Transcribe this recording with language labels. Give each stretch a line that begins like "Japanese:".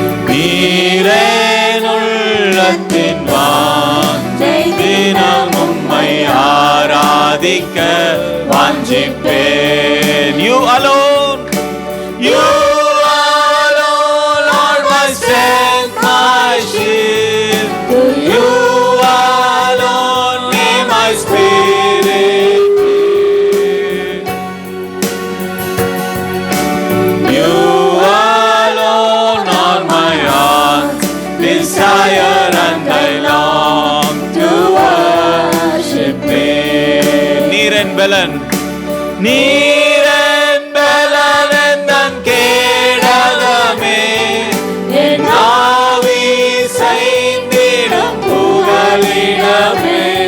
Tamil: நீரேன் உள்ளத்தின் வாஞ்சை, தினம் உம்மை ஆராதிக்க வாஞ்சிப்பேன்.
English: You alone, you alone are my strength, my shield. You alone may my spirit yield. You alone are my heart's desire, and I long to worship thee.
Tamil: நீரன் பலன், நீரன் பலன் எந்தன் கேடகமே, என் ஆவி செய்திடும் புகலிடமே.